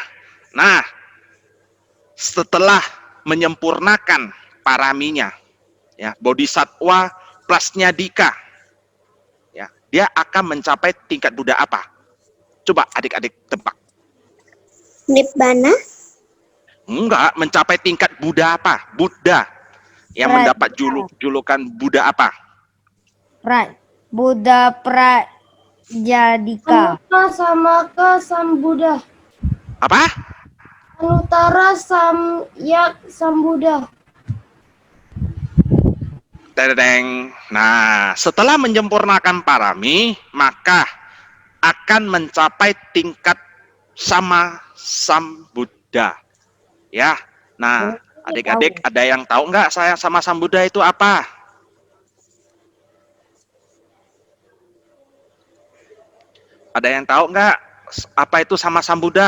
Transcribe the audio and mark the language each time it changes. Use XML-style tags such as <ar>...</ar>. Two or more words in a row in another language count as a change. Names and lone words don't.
<id>Nah, setelah menyempurnakan paraminya, ya, bodhisatwa plusnya dika, ya, dia akan mencapai tingkat Buddha apa? Coba adik-adik tebak. Nibbana. Enggak, mencapai tingkat Buddha apa? Buddha yang mendapat julukan Buddha apa? Buddha Prajadika.</id> <pi>Anutara Samaka Sambuddha.</pi> <id>Apa?</id> <pi>Anutara Samyak Sambuddha. Tedeng.</pi> <id>Nah, setelah menyempurnakan parami, maka akan mencapai tingkat</id> <pi>sama Sambuddha.</pi> <id>Ya. Nah, adik-adik ada yang tahu nggak saya</id> <pi>sama Sambuddha</pi> <id>itu apa? Ada yang tahu nggak apa itu</id> <pi>sama Sambuddha?</pi>